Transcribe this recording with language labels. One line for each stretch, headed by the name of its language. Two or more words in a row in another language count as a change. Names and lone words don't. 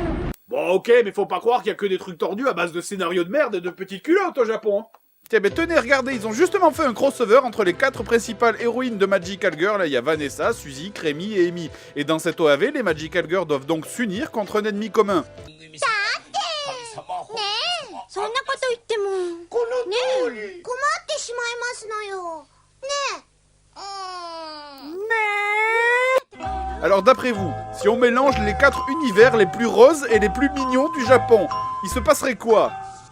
French: Bon, ok, mais faut pas croire qu'il y a que des trucs tordus à base de scénarios de merde et de petites culottes au Japon. Tiens, mais tenez, regardez, ils ont justement fait un crossover entre les 4 principales héroïnes de Magical Girl. Là, il y a Vanessa, Suzy, Crémy et Amy. Et dans cette OAV, les Magical Girls doivent donc s'unir contre un ennemi commun.
Japanese: そんなこと言ってもこの通り困ってしまいますのよねえ
French: Alors d'après vous, si on mélange les 4 univers les plus roses et les plus mignons du Japon, il se passerait quoi?